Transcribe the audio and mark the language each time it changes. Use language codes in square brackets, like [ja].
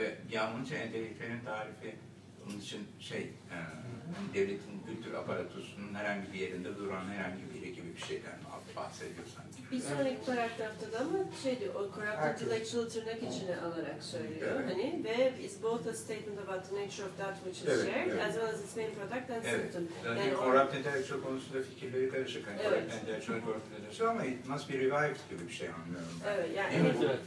[tr] Ya bunun için entelektüelin tarifi, onun için devletin kültür aparatosunun herhangi bir yerinde duran herhangi bir ekibi bir şeyden bahsediyor sanki. Bir sonraki paragrafta da ama o corrupt intellectual tırnak içine alarak söylüyor. Hani, ve [en] it's both a statement about the nature of that which is shared, as well as its main product and symptom. [tr] Yani corrupt intellectual konusunda fikirleri karışık. Hani corrupt intellectual, corrupt intellectual ama [en] it must be revived [tr] gibi bir şey anlıyorum.